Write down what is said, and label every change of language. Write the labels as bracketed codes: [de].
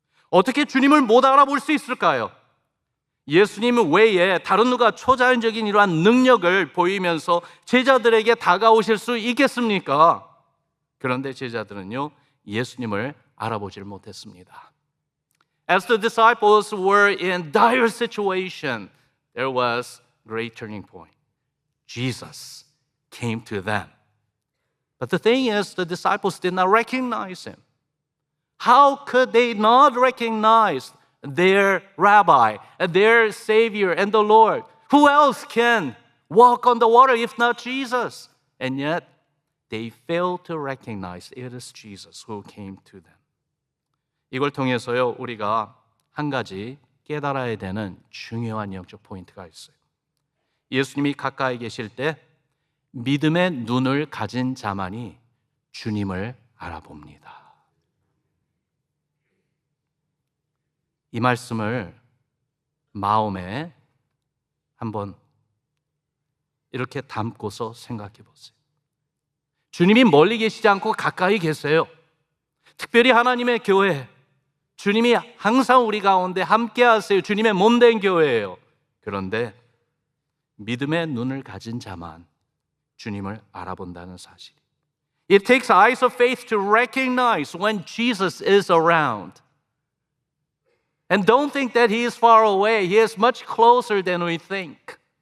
[ko] 어떻게 주님을 못 알아볼 수 있을까요? 예수님 외에 다른 누가 초자연적인 이러한 능력을 보이면서 제자들에게 다가오실 수 있겠습니까? 그런데 제자들은요, 예수님을 알아보질 못했습니다. [en] As the disciples were in dire situation, there was great turning point. Jesus came to them. But the thing is, the disciples did not recognize him. How could they not recognize their rabbi, their Savior, and the Lord? Who else can walk on the water if not Jesus? And yet, they failed to recognize it is Jesus who came to them. [ko] 이걸 통해서요, 우리가 한 가지 깨달아야 되는 중요한 영적 포인트가 있어요. 예수님이 가까이 계실 때 믿음의 눈을 가진 자만이 주님을 알아봅니다. 이 말씀을 마음에 한번 이렇게 담고서 생각해 보세요. 주님이 멀리 계시지 않고 가까이 계세요. 특별히 하나님의 교회, 주님이 항상 우리 가운데 함께 하세요. 주님의 몸된 교회예요. 그런데 믿음의 눈을 가진 자만 주님을 알아본다는 사실. [en] It takes eyes of faith to recognize when Jesus is around. And don't think that He is far away. He is much closer than we think.